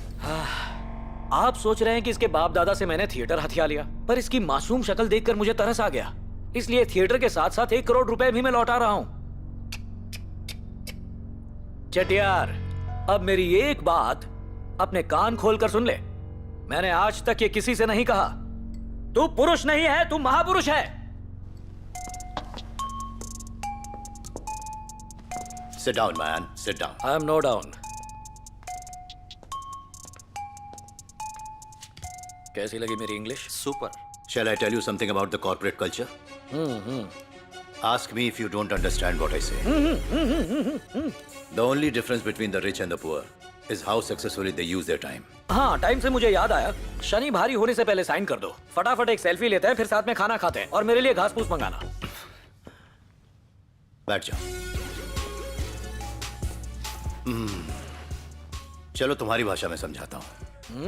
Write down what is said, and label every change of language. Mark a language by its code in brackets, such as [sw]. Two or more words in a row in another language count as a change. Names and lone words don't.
[hi] आप सोच रहे हैं कि इसके बाप दादा से मैंने थिएटर हथिया लिया, पर इसकी मासूम शक्ल देखकर मुझे तरस आ गया, इसलिए थिएटर के साथ साथ 1 करोड़ रुपए भी मैं लौटा रहा हूं। चेट्टियार, अब मेरी एक बात अपने कान खोलकर सुन ले। मैंने आज तक ये किसी से नहीं कहा। तू पुरुष नहीं है, तू महापुरुष है। [en] Sit down, man. Sit down. I am no down. [hi] कैसी लगी मेरी इंग्लिश? सुपर। [en] Shall I tell you something about the corporate culture? Ask me if you don't understand what I say. The only difference between the rich and the poor is how successfully they use their time. [hi] हाँ, टाइम से मुझे याद आया, शनि भारी होने से पहले साइन कर दो। फटाफट एक सेल्फी लेते हैं, फिर साथ में खाना खाते हैं, और मेरे लिए घास फूस मंगाना। बैठ जाओ। चलो तुम्हारी भाषा में समझाता हूँ।